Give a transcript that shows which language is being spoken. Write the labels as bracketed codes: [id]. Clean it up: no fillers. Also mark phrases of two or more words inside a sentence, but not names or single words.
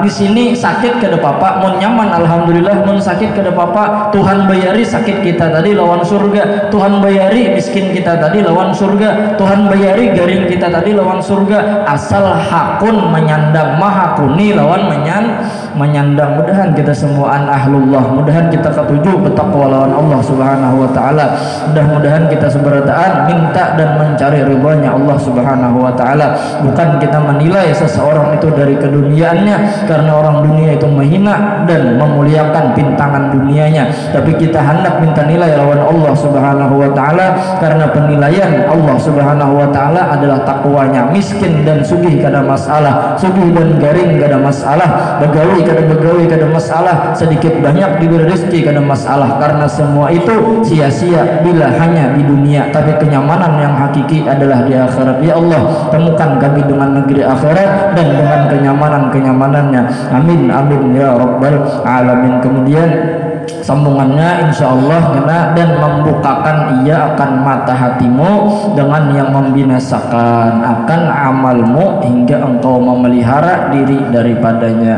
[bjn] Di sini sakit kada papa mun nyaman alhamdulillah, mun sakit kada papa Tuhan bayari sakit kita tadi lawan surga, Tuhan bayari miskin kita tadi lawan surga, Tuhan bayari garing kita tadi lawan surga asal hakun menyandang mahakuni lawan menyandang. Mudahan kita semuaan ahlullah, mudahan kita ketujuh bertakwa lawan [ar] الله سبحانه وتعالى, [bjn] mudah-mudahan kita seberataan minta dan mencari ridhonya [ar] الله سبحانه وتعالى, [id] bukan kita menilai seseorang itu dari keduniaannya karena orang dunia itu menghina dan memuliakan pintangan dunianya, tapi kita hendak minta nilai lawan [ar] الله سبحانه وتعالى [id] karena penilaian [ar] الله سبحانه وتعالى [id] adalah takwanya. [bjn] Miskin dan sugih kada masalah, sugih dan garing kada masalah, begawi kada masalah, sedikit banyak diberi rezeki kada masalah, karena semua itu sia-sia bila hanya di dunia, tapi kenyamanan yang hakiki adalah di akhirat. [id] Ya Allah, temukan kami dengan negeri akhirat dan dengan kenyamanan-kenyamanannya. [ar] آمين آمين يا رب العالمين. [id] Kemudian sambungannya [ar] إن شاء الله [id] kena dan membukakan ia akan mata hatimu dengan yang membinasakan akan amalmu hingga engkau memelihara diri daripadanya.